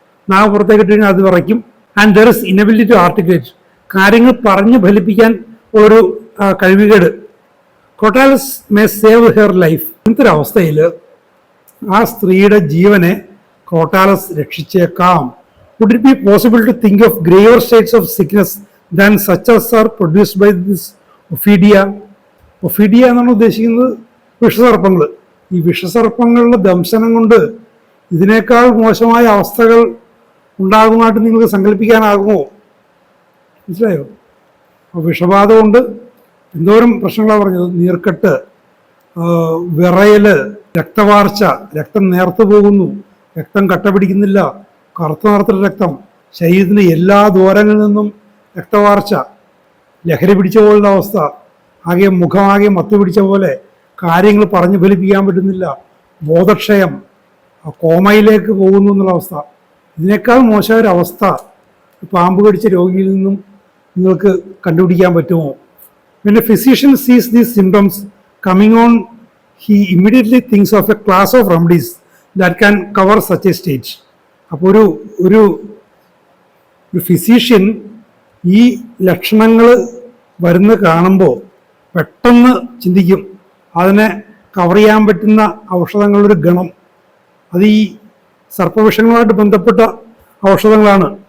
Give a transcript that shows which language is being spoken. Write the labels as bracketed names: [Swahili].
[Malayalam] നാവ് പുറത്തേക്ക് ഇട്ട് കഴിഞ്ഞാൽ അത് വിറയ്ക്കും. [English] And there is inability to articulate. [Malayalam] കാര്യങ്ങൾ പറഞ്ഞ് ഫലിപ്പിക്കാൻ ഒരു കഴിവുകേട്. [English] Crotalus may save her life. [Malayalam] ഇങ്ങനത്തെ ഒരു അവസ്ഥയിൽ ആ സ്ത്രീയുടെ ജീവനെ ക്രോട്ടാലസ് രക്ഷിച്ചേക്കാം. [English] Would it be possible to think of graver states of sickness than such as are produced by this Ophidia? [Malayalam] Ophidia എന്നാണ് ഉദ്ദേശിക്കുന്നത് വിഷസർപ്പങ്ങൾ. ഈ വിഷസർപ്പങ്ങളുടെ ദംശനം കൊണ്ട് ഇതിനേക്കാൾ മോശമായ അവസ്ഥകൾ ഉണ്ടാകുന്നതായിട്ട് നിങ്ങൾക്ക് സങ്കല്പിക്കാനാകുമോ? മനസ്സിലായോ? അപ്പോൾ വിഷബാധ കൊണ്ട് എന്തോരം പ്രശ്നങ്ങളാണ് പറഞ്ഞത്. നീർക്കെട്ട്, വിറയൽ, രക്തവാർച്ച, രക്തം നേർത്തു പോകുന്നു, രക്തം കട്ട പിടിക്കുന്നില്ല, കറുത്ത നിറത്തിലുള്ള രക്തം, ശരീരത്തിൻ്റെ എല്ലാ ദ്വാരങ്ങളിൽ നിന്നും രക്തവാർച്ച, ലഹരി പിടിച്ച പോലുള്ള അവസ്ഥ, ആകെ മുഖമാകെ മത്ത് പിടിച്ച പോലെ, കാര്യങ്ങൾ പറഞ്ഞു ഫലിപ്പിക്കാൻ പറ്റുന്നില്ല, ബോധക്ഷയം, കോമയിലേക്ക് പോകുന്നു എന്നുള്ള അവസ്ഥ. ഇതിനേക്കാൾ മോശമായ ഒരു അവസ്ഥ പാമ്പ് കടിച്ച രോഗിയിൽ നിന്നും നിങ്ങൾക്ക് കണ്ടുപിടിക്കാൻ പറ്റുമോ? [English] When a physician sees these symptoms coming on, he immediately thinks of a class of remedies that can cover such a stage. [Malayalam] അപ്പോൾ ഒരു ഫിസിഷ്യൻ ഈ ലക്ഷണങ്ങൾ വരുന്ന കാണുമ്പോൾ പെട്ടെന്ന് ചിന്തിക്കും അതിനെ കവർ ചെയ്യാൻ പറ്റുന്ന ഔഷധങ്ങളുടെ ഗണം. അത് ഈ സർപ്പവിഷങ്ങളുമായിട്ട് ബന്ധപ്പെട്ട ഔഷധങ്ങളാണ്.